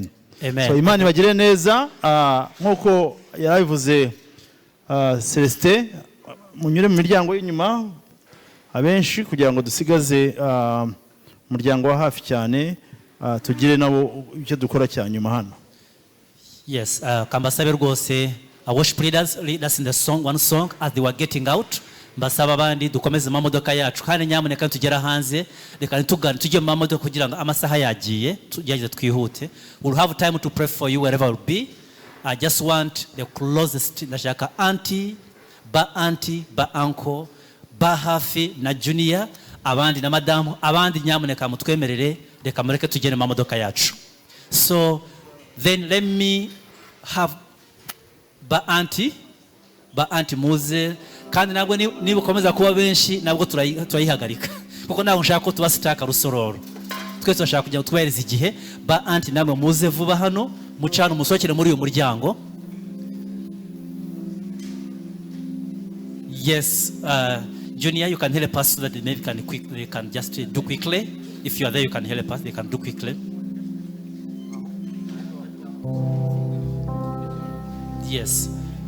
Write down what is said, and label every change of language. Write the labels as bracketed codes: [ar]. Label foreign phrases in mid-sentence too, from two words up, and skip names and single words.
[rw] So Imana ibagire neza nkuko yarabivuze Celestin munyure mu miryango y'inyuma abenshi kugira ngo dusigaze umuryango wa hafi cyane tugire nabo icyo dukora cya nyuma hano. [en] Yes, [rw] kambasabe rwose [en] worship leaders in the song, one song as they were getting out. [rw] Mbasaba abandi dukomeze mu modoka yacu kandi nyamuneka tugera hanze reka tugane tujye mu modoka kugira ngo amasaha yagiye tujye twihute. [en] We'll have time to pray for you wherever you'll be. I just want the closest [rw] ndashaka auntie, ba uncle, ba hafi na junior, abandi na madamu, abandi nyamuneka mutwemerere reka mureke tugene mu modoka yacu. [en] So then let me have [rw] ba auntie muze kandi nabwo niba ukomeza kuba benshi nabwo turayihagarika kuko ntabwo nshaka ko tuba sitaka rusororo twese turashaka kujya tubahereza igihe ba auntie namwe muze vuba hano mucana umusokere muri uyu muryango. [en] Yes, junior, you can help us so that they can just do quickly. If you are there, you can help us. They can do quickly. Yes.